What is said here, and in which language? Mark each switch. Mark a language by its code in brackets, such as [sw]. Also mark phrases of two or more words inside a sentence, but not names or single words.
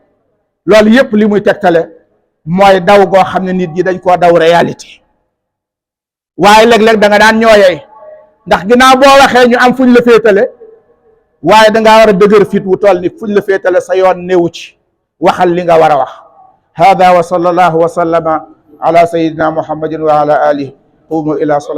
[wo] loolu yépp li muy tegtale mooy daw goo xam ne nit ñi dañ koo daw réalité. waaye léeg-léeg da nga daan ñooyey ndax ginnaaw boo waxee ñu am fuñ la féetale, waaye dangaa war a dëgër fit wu toll ni fuñ la féetale sa yoon néewu ci, waxal li nga war a wax. [ar] هذا وصلى الله وسلم على سيدنا محمد وعلى آله. قوموا إلى الصلاة